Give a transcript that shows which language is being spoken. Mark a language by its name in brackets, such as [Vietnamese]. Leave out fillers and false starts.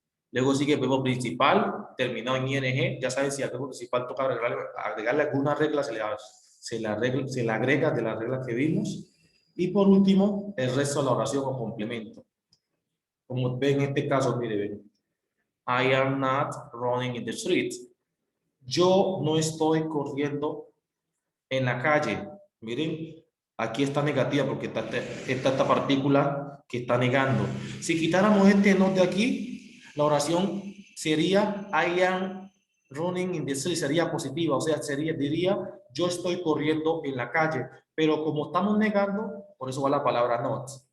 [Spanish] Luego sigue el verbo principal, terminado en ing. Ya sabes, si al verbo principal toca agregarle alguna regla, se le agrega de las reglas que vimos. Y por último, el resto de la oración o complemento. Como ven en este caso, mire, ven. [English] I am not running in the street. [Spanish] Yo no estoy corriendo en la calle. Miren, aquí está negativa porque está esta partícula que está negando. Si quitáramos este not de aquí, la oración sería [English] I am running in the street, [Spanish] sería positiva, o sea, diría yo estoy corriendo en la calle, pero como estamos negando, por eso va la palabra not.